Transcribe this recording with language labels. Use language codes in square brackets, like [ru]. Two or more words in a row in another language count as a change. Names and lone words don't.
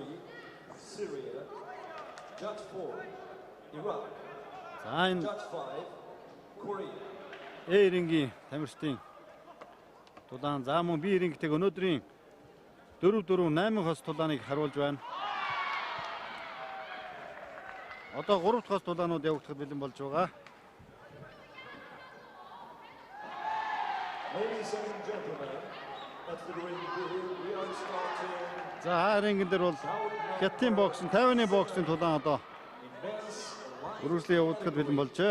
[mn] За энэ рингийн тамирчдын тулаан за мөн би рингтэйг өнөөдрийн 4-4-8 хос тулааныг харуулж байна. Одоо 3 дахь хос тулаанууд явагдахад бэлэн болж байгаа. [en] Ladies and gentlemen, at the ring B, we are starting. [mn] За рингэн дээр бол хятадын боксын, тайваны боксын тулаан одоо үргэлжлэн явагдахад бэлэн болжээ.